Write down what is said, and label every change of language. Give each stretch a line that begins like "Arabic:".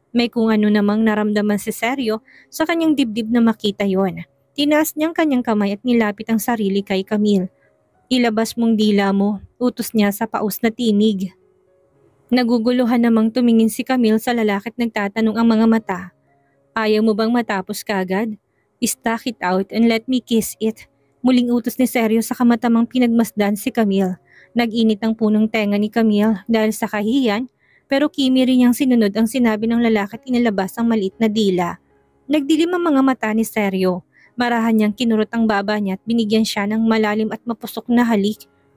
Filipino: May kung ano namang naramdaman si Seryo sa kanyang dibdib na makita yon. Tinaas niyang kanyang kamay at nilapit ang sarili kay Camille. Ilabas mong dila mo, utos niya sa paus na tinig. Naguguluhan namang tumingin si Camille sa lalaki't nagtatanong ang mga mata. Ayaw mo bang matapos kagad?
English: Stuck it out and let me kiss it.
Filipino: Muling utos ni Sergio sa kamatamang pinagmasdan si Camille. Nag-init ang punong tenga ni Camille dahil sa kahihiyan, pero kimi rin niyang sinunod ang sinabi ng lalaki at inilabas ang maliit na dila. Nagdilim ang mga mata ni Sergio. Marahan niyang kinurot ang baba niya at binigyan siya ng malalim at mapusok na halik.